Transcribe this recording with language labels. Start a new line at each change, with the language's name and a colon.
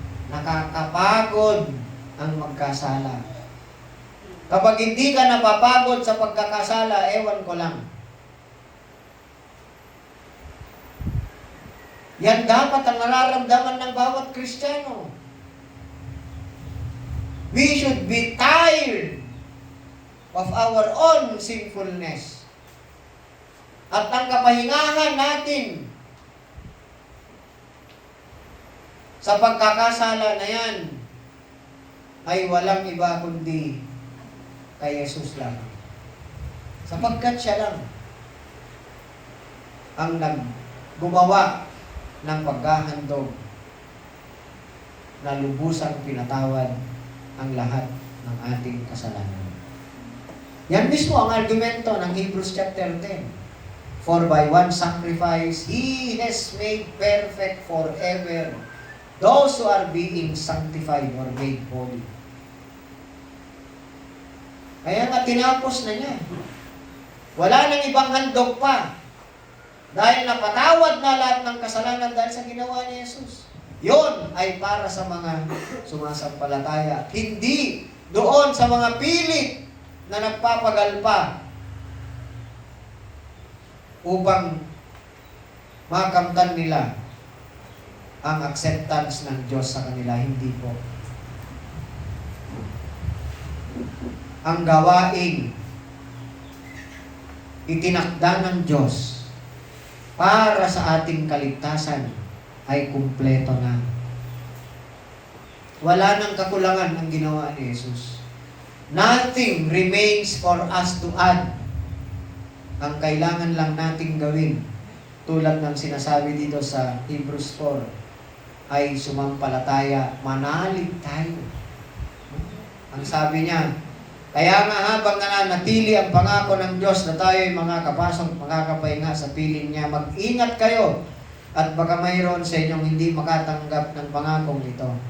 Filipino: Nakakapagod ang magkasala. Kapag hindi ka napapagod sa pagkakasala, ewan ko lang. Yan dapat ang nararamdaman ng bawat Kristiyano.
English: We should be tired of our own sinfulness.
Filipino: At ang kapahingahan natin sa pagkakasala na yan ay walang iba kundi kay Jesus lang. Sapagkat siya lang ang gumawa ng paghahandog na lubusang pinatawad ang lahat ng ating kasalanan. Yan mismo ang argumento ng Hebrews chapter 10.
English: For by one sacrifice, He has made perfect forever those who are being sanctified or made holy.
Filipino: Kaya nga tinapos na niya. Wala nang ibang handog pa. Dahil napatawad na lahat ng kasalanan dahil sa ginawa ni Jesus. Yon ay para sa mga sumasampalataya. Hindi doon sa mga pilit na nagpapagalpa upang makamtan nila ang acceptance ng Diyos sa kanila. Hindi po. Ang gawaing itinakda ng Diyos para sa ating kaligtasan ay kumpleto na. Wala nang kakulangan ang ginawa ni Jesus.
English: Nothing remains for us to add.
Filipino: Ang kailangan lang nating gawin, tulad ng sinasabi dito sa Hebrews 4, ay sumampalataya, manalig tayo. Ang sabi niya, kaya nga habang nananatili ang pangako ng Diyos na tayo ay makakapasok, makakapahinga sa piling niya, mag-ingat kayo at baka mayroon sa inyong hindi makatanggap ng pangakong ito.